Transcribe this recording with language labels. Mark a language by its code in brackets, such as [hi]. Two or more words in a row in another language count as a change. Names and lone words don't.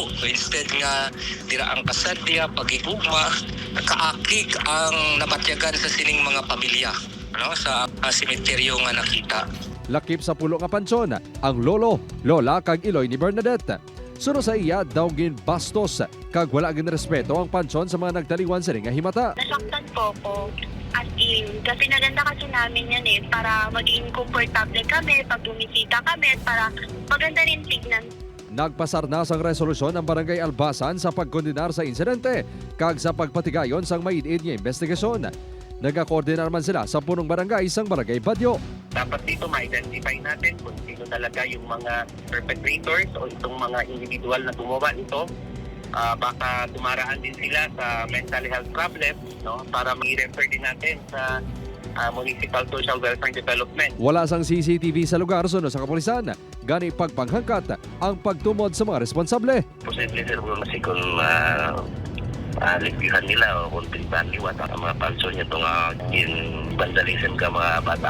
[hil] Instead nga dira ang kasadya, pagigugma, kaakig ang nabatyagan sa sining mga pamilya, sa sementeryo nga nakita. Lakip sa Pulo Kapansyon ang lolo, lola kag iloy ni Bernadette. Suno sa iya daw ginbastos kag wala ginrespeto ang pansyon sa mga nagtaliwan sa nga himata. [tl] Nasaktan po ko. [en] As in, [tl] kasi naganda kasi namin yan para maging komportable kami pag bumisita kami para maganda rin tignan. [hil] Nagpasarnas ang resolusyon ng Barangay Albasan sa pagkondenar sa insidente kag sa pagpatigayon sang maid-id nga investigasyon. Nagakoordinar man sila sa punong barangay sang Barangay Badyo. [tl] Dapat dito ma-identify natin kung sino talaga yung mga perpetrators o itong mga individual na gumawa nito. Baka dumaraan din sila sa [en] mental health problem, [tl] para ma-refer din natin sa Municipal Social Welfare Development. [hil] Wala sang CCTV sa lugar sunod sa kapulisan. Gani pagpanghangkat ang pagtumod sa mga responsable. Posible sir kung ligpihan nila o kung liwat ang mga pansyon nito nga vandalism ka mga bata.